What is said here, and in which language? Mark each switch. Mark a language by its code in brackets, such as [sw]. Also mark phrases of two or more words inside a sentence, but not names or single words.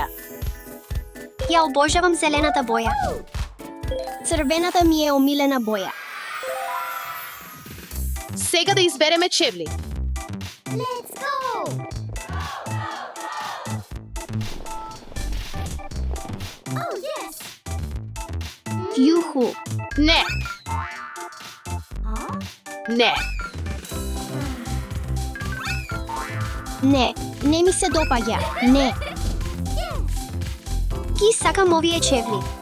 [mk] Ја обожавам зелената боја. Црвената ми е омилена боја. Сега да избереме чевли. [en] Let's go. Oh yes. [mk] Јуху. Не, Huh? не. Не, не ми се допаѓа. Не. Ги сакам овие чевли.